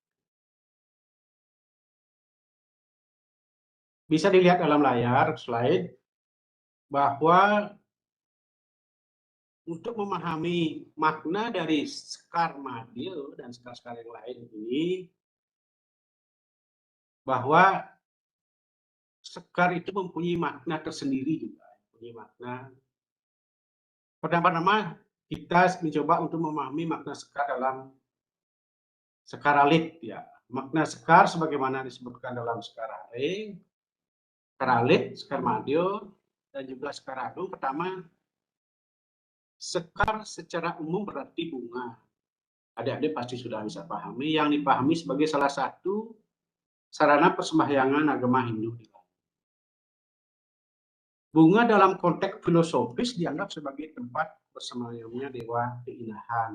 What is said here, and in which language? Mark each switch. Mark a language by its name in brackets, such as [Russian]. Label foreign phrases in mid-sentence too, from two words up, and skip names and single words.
[Indonesian] Bisa dilihat dalam layar slide bahwa untuk memahami makna dari sekar madya dan sekar-sekar yang lain ini, bahwa sekar itu mempunyai makna tersendiri juga, mempunyai makna. Pertama-tama kita mencoba untuk memahami makna sekar dalam sekar alit ya. Makna sekar sebagaimana disebutkan dalam sekar are, sekar alit, sekar madya, dan juga sekar agung. Pertama, sekar secara umum berarti bunga. Adik-adik pasti sudah bisa pahami, yang dipahami sebagai salah satu sarana persembahyangan agama Hindu. Bunga dalam konteks filosofis dianggap sebagai tempat bersemayamnya dewa keindahan.